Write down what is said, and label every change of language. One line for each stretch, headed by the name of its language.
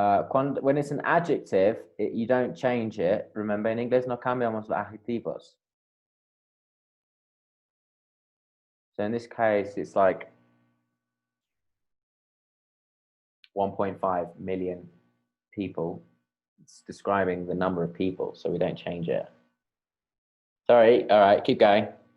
English: When it's an adjective, you don't change it. Remember, in
Spanish: inglés no cambiamos los adjetivos.
English: So in this case, it's like 1.5 million people. It's describing the number of people, so we don't change it. Sorry, all right, keep going.